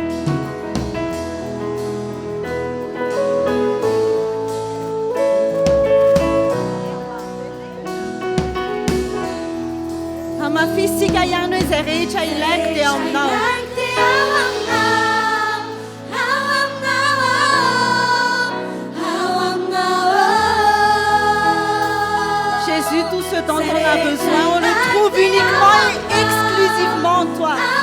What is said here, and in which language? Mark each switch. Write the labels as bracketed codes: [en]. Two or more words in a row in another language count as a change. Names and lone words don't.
[mg] hamafisika ihany hoe izay rehetra ilaiko dia ao aminao [fr] Jésus, tout ce dont on a besoin, on le trouve uniquement et exclusivement en toi.